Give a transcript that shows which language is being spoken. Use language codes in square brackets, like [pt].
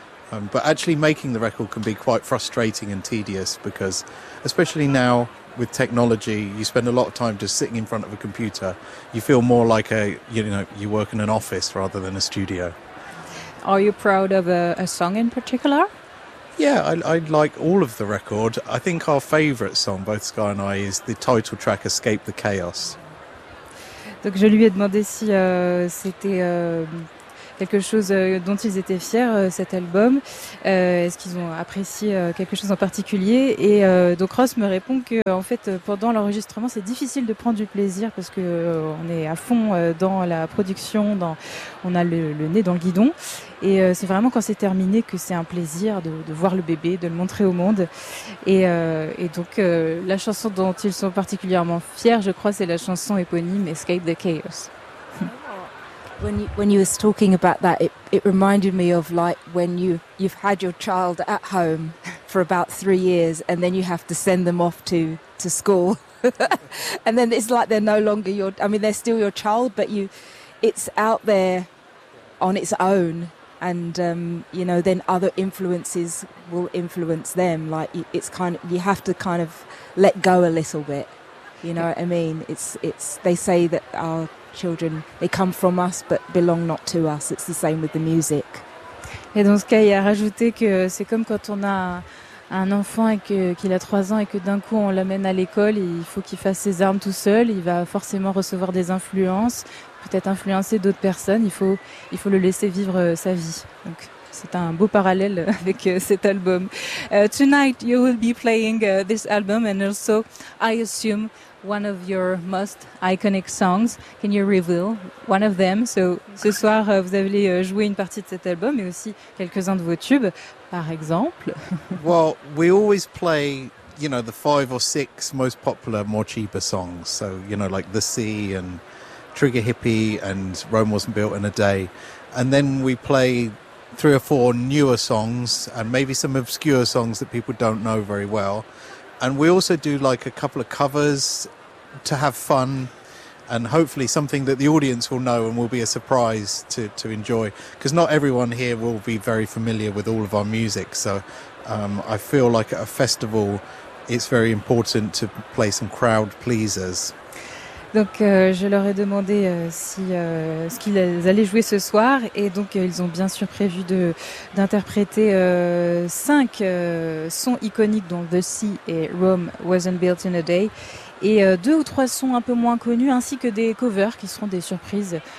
[en] But actually making the record can be quite frustrating and tedious because, especially now with technology, you spend a lot of time just sitting in front of a computer. You feel more like you work in an office rather than a studio. Are you proud of a song in particular? Yeah, I like all of the record. I think our favourite song, both Sky and I, is the title track Escape the Chaos. [fr] Donc je lui ai demandé si c'était quelque chose dont ils étaient fiers, cet album. Est-ce qu'ils ont apprécié quelque chose en particulier? Et donc Ross me répond que, en fait, pendant l'enregistrement, c'est difficile de prendre du plaisir parce que on est à fond dans la production, on a le nez dans le guidon. Et c'est vraiment quand c'est terminé que c'est un plaisir de voir le bébé, de le montrer au monde. Et donc, la chanson dont ils sont particulièrement fiers, je crois, c'est la chanson éponyme Escape the Chaos. [en] When you was talking about that, it reminded me of like when you've had your child at home for about 3 years and then you have to send them off to school. And then it's like they're no longer they're still your child, but it's out there on its own. And, you know, then other influences will influence them. Like it's kind of, you have to kind of let go a little bit. You know what I mean? It's, they say that our children, they come from us but belong not to us. It's the same with the music. [fr] Et dans ce cas, il a rajouté que c'est comme quand on a un enfant et qu'il a 3 ans et que d'un coup on l'amène à l'école, il faut qu'il fasse ses armes tout seul, il va forcément recevoir des influences, peut-être influencer d'autres personnes, il faut le laisser vivre sa vie. Donc c'est un beau parallèle avec cet album. [en] Tonight you will be playing this album and also I assume one of your most iconic songs. Can you reveal one of them? [fr] So, ce soir, vous allez jouer une partie de cet album, mais aussi quelques-uns de vos tubes, par exemple. [en] Well, we always play, you know, the 5 or 6 most popular, more cheaper songs. So, you know, like The Sea and Trigger Hippie and Rome Wasn't Built in a Day. And then we play 3 or 4 newer songs and maybe some obscure songs that people don't know very well. And we also do like a couple of covers to have fun and hopefully something that the audience will know and will be a surprise to enjoy. Because not everyone here will be very familiar with all of our music. So I feel like at a festival, it's very important to play some crowd pleasers. [fr] Donc je leur ai demandé ce qu'ils allaient jouer ce soir et donc ils ont bien sûr prévu d'interpréter 5 sons iconiques dont The Sea et Rome Wasn't Built in a Day et 2 ou 3 sons un peu moins connus ainsi que des covers qui seront des surprises